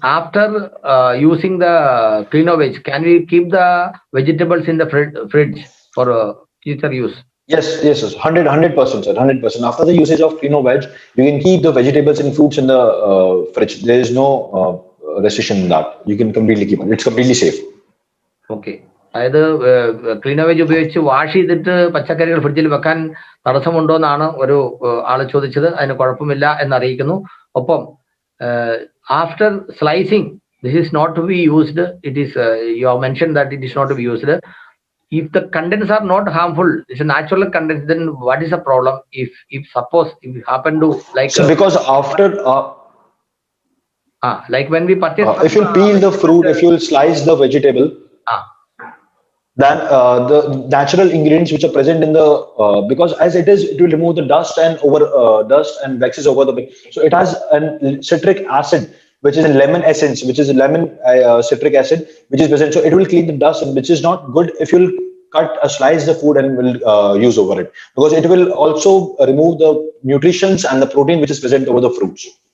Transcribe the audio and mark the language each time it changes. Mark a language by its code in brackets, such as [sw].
[en] After using the CleanoVeg, can we keep the vegetables in the fridge for future use? Yes, 100%, sir, 100%. After the usage of CleanoVeg, you can keep the vegetables and fruits in the fridge. There is no restriction in that. You can completely keep it. It's completely safe. Okay. [ml] അതായത് ക്ലീനോവേജ് ഉപയോഗിച്ച് wash ചെയ്തിട്ട് പച്ചക്കറികൾ ഫ്രിഡ്ജിൽ വെക്കാൻ തടസ്സമുണ്ടോ എന്നാണ് ഒരു ആള് ചോദിച്ചത്. അതിന് കുഴപ്പമില്ല എന്നറിയിക്കുന്നു. ഒപ്പം [en] After slicing this is not to be used. It is you have mention that it is not to be used. If the contents are not harmful, it's a natural content, then what is the problem? If suppose if you happen to like because after like when we purchase if you peel the fruit, if you slice the vegetable, then the natural ingredients which are present in the because as it will remove the dust and waxes over the, so it has a citric acid which is in lemon essence, which is lemon citric acid, which is present. So it will clean the dust, which is not good if you'll slice the food and will use over it, because it will also remove the nutrients and the protein which is present over the fruits.